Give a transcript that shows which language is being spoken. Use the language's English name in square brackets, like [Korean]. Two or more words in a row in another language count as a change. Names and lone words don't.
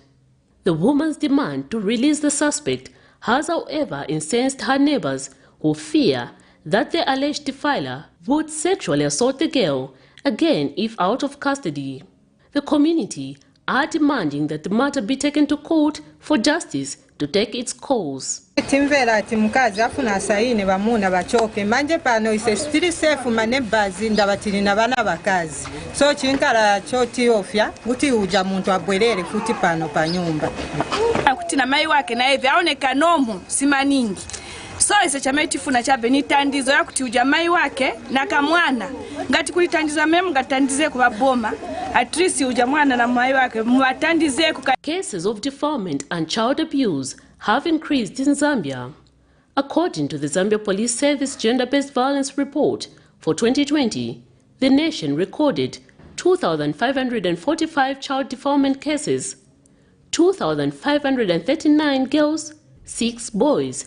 [English] The woman's demand to release the suspect has, however, incensed her neighbors who fear that the alleged defiler would sexually assault the girl again if out of custody. The community are demanding that the matter be taken to court for justice to take its course. [Nyanja] Timvera timukazi afuna saini bamuna bachoke manje pano ise [English] still safe [Nyanja] manebazi ndabatiri nabana bakazi so chinkala choti ofya kuti uja muntu abwerere futi pano pa nyumba akuti na mai wake na hivi aoneka nomu simaningi so ise chametifuna chabe ni tandizo yakuti uja mai wake na kamwana ngati kulitandiza memu ngatandize ku baboma [English] at least [Nyanja] uja mwana na mai wake muwatandize ku. [English] Cases of defilement and child abuse have increased in Zambia. According to the Zambia Police Service Gender-Based Violence Report for 2020, the nation recorded 2,545 child defilement cases, 2,539 girls, 6 boys.